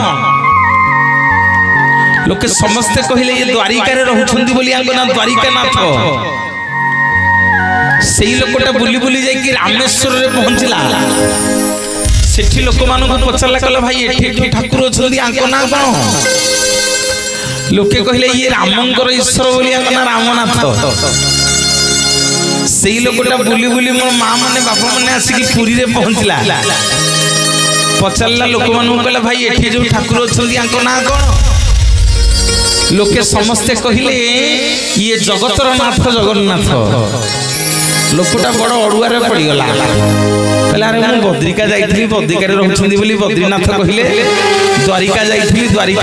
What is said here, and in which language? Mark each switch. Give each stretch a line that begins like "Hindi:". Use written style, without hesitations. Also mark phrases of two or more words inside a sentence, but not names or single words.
Odia: ଲୋକେ ସମସ୍ତେ କହିଲେ ଯେ ଦ୍ୱାରିକା ରେ ରହୁଛନ୍ତି ବୋଲି ଆଙ୍କ ନାମ ଦ୍ୱାରିକାନାଥ ସେଇ ଲୋକଟା ବୁଲି ବୁଲି ଯାଇ କି ରାମେଶ୍ୱର ରେ ପହଞ୍ଚିଲା ସେଠି ଲୋକ ମାନ କୁ ପଚାରିଲା କହିଲା ଭାଇ ଏଠି ଠାକୁର ଅଛନ୍ତି ଆଙ୍କ ନା କଣ ଲୋକେ କହିଲେ ଯେ ରାମଙ୍କର ଈଶ୍ୱର ବୋଲି ଆଙ୍କ ନା ରାମନାଥ ସେଇ ଲୋକଟା ବୁଲି ବୁଲି ମୋର ମା ମାନେ ବାପା ମାନେ ଆସି କି ପୁରୀ ରେ ପହଞ୍ଚିଲା ପଚାରିଲା ଲୋକ ମାନ କୁ କହିଲା ଭାଇ ଏଠି ଯୋ ଠାକୁର ଅଛନ୍ତି ଆଙ୍କ ନା କଣ ଲୋକେ ସମସ୍ତେ କହିଲେ ଯେ ଜଗତର ନାଥ ଜଗନ୍ନାଥ ଲୋକଟା ବଡ଼ ଅଡ଼ୁଆରେ ପଡ଼ି ଗଲା କହିଲା ଅରେ ମୁଁ ବଦ୍ରିକା ଯାଇଥିଲି ବଦ୍ରିକା ରେ ରହୁଛନ୍ତି ବୋଲି ବଦ୍ରୀନାଥ କହିଲେ ଦ୍ୱାରିକା ଯାଇଥିଲି ଦ୍ୱାରିକା